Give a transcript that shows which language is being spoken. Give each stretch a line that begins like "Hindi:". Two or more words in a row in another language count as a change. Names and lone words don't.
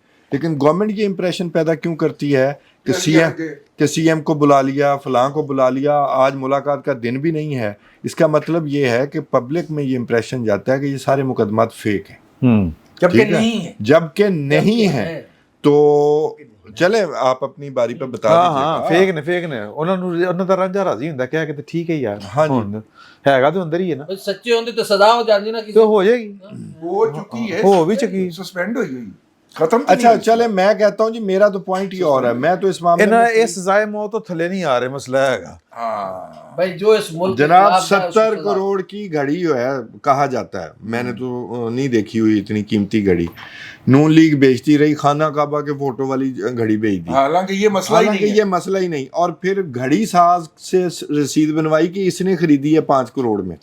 Urdu: لیکن گورنمنٹ یہ امپریشن پیدا کیوں کرتی ہے کہ سی ایم کو بلا لیا، فلاں کو بلا لیا، آج ملاقات کا دن بھی نہیں ہے. اس کا مطلب یہ ہے کہ پبلک میں یہ امپریشن جاتا ہے کہ یہ سارے مقدمات فیک ہیں، جبکہ نہیں ہیں. تو چلیں آپ اپنی باری پہ بتا دیجیے.
Punjabi: فیک نے انہوں دا رانجا راضی ہوندا کہہ کہ ٹھیک ہے یار. ہاں جی ਹੈਗਾ ਤੇ ਅੰਦਰ ਹੀ ਹੈ ਨਾ. ਸੱਚੇ ਹੁੰਦੇ ਤਾਂ ਸਜ਼ਾ ਹੋ ਜਾਂਦੀ ਨਾ ਕਿਸੇ ਹੋ ਜਾਏਗੀ. ਹੋ ਚੁੱਕੀ ਹੈ, ਹੋ ਵੀ ਚੁੱਕੀ. ਸਸਪੈਂਡ ਹੋਈ ਹੋਈ.
Urdu: खत्म اچھا چلے میں کہتا ہوں جی میرا تو پوائنٹ ہی اور ہے، میں تو اس معاملے
Punjabi: ਇਹਨਾਂ
Urdu: में
Punjabi: ਇਹ ਸਜ਼ਾਏ ਮੌਤ ਤੋਂ ਥੱਲੇ ਨਹੀਂ ਆ ਰਹੇ, ਮਸਲਾ ਹੈਗਾ
Urdu: بھائی جو اس ملک کے जनाब خلاف جائے، اس کو 70 सजा। کروڑ کی گھڑی جو ہے کہا جاتا ہے، میں نے تو نہیں دیکھی ہوئی اتنی قیمتی گھڑی، نون لیگ بیچتی رہی، خانہ کعبہ کے فوٹو والی گھڑی بیچ دی, حالانکہ یہ مسئلہ ہی हालांकि नहीं ये है। مسئلہ ہی نہیں. اور پھر گھڑی ساز سے رسید بنوائی کہ اس نے خریدی ہے 5 کروڑ میں,